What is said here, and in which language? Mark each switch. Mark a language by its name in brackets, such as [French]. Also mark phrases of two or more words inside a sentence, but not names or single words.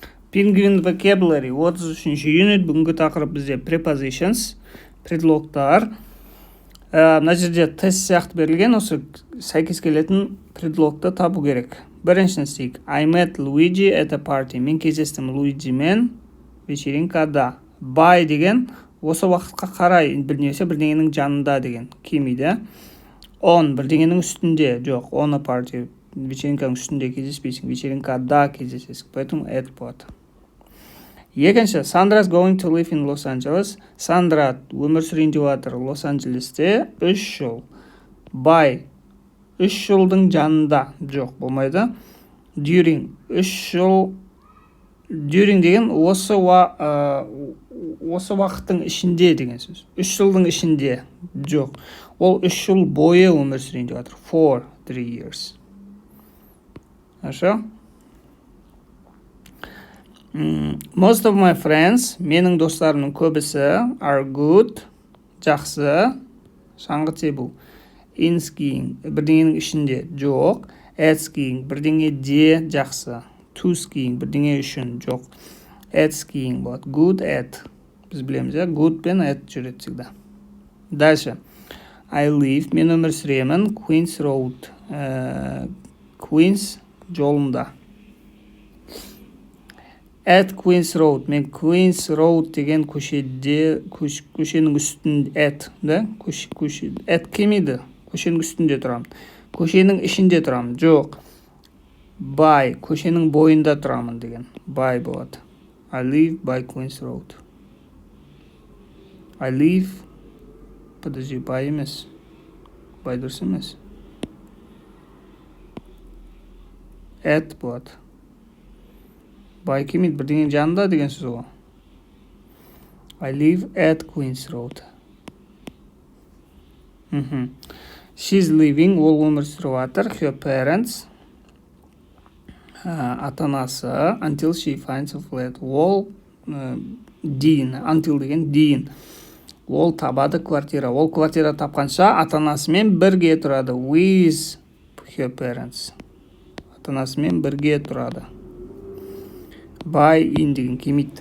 [English] Penguin vocabulary 33 unit. [Kazakh] Бүгінгі тақырып бізде prepositions, предлогтар. Мына жерде тест сияқты берілген, осы сәйкес келетін предлогты табу керек. Біріншісін істейік. [English] I met Luigi at a party. [Kazakh] Мен кездестім Луиджимен вечеринкада. By деген осы уақытқа қарай, немесе бірдеңенің жанында деген келмейді. On бірдеңенің үстінде, жоқ, [English] on a party. [Kazakh] Вечеринканың үстінде кездеспейсің, вечеринкада кездесесің. Поэтому at болады. Екінші, [English] Sandra's going to live in Los Angeles. [Kazakh] Сандра өмір сүрейін деп жатыр Лос-Анджелесте 3 жыл. By 3 жылдың жанында, жоқ, болмайды. During 3 жыл. During деген осы уақыттың ішінде деген сөз. 3 жылдың ішінде, жоқ. Ол 3 жыл бойы өмір сүрейін деп жатыр. [English] For 3 years. Хорошо? Most of my friends, [Kazakh] менің достарымның көбісі, [English] are good, [Kazakh] жақсы, шаңғы тебу. [English] In skiing, [Kazakh] бірдеңенің ішінде, жоқ. [English] At skiing, [Kazakh] бірдеңе де жақсы. [English] To skiing, [Kazakh] бірдеңе үшін, жоқ. [English] At skiing [Kazakh] болады. [English] Good at. [Kazakh] Біз білеміз, good пен at жүреді всегда. [Russian] Дальше. [English] I live, [Kazakh] мен өмір сүремін, [English] Queens Road. [Kazakh] Queens жолында. [English] At Queens Road. [Kazakh] Мен Queens Road деген көшенің үстінде, at келмейді. Көшенің үстінде тұрамын. Көшенің ішінде тұрамын. Жоқ. By. Көшенің бойында тұрамын деген. By болады. [English] I live by Queens Road. I live. [Kazakh] Подожди, by емес. By дұрыс емес. At болады. By келмейді, бірдеңенің жанында деген сөз ғой. [English] I live at Queens Road. She's living, [Kazakh] ол өмір сүріп жатыр. [English] Her parents, [Kazakh] ата-анасы, [English] until she finds a flat. [Kazakh] Ол дейін, until деген дейін. Ол табады квартира. Ол квартира тапқанша ата-анасымен бірге тұрады. [English] With her parents. [Kazakh] Ата-анасымен бірге тұрады. By in деген келмейді.